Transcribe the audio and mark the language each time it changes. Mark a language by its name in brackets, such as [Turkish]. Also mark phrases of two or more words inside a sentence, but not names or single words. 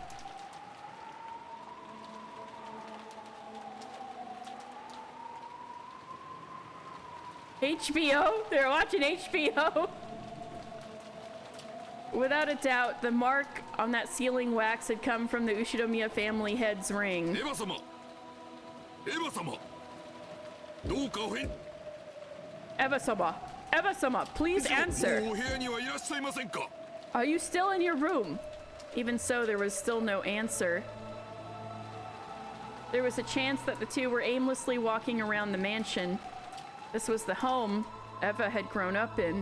[English] HBO? They're watching HBO? Without a doubt, the mark on that sealing wax had come from the Ushinomiya family head's ring. Eva-sama! Eva-sama! Eva-sama! Eva-sama, please answer! Are you still in your room? Even so, there was still no answer. There was a chance that the two were aimlessly walking around the mansion. This was the home Eva had grown up in.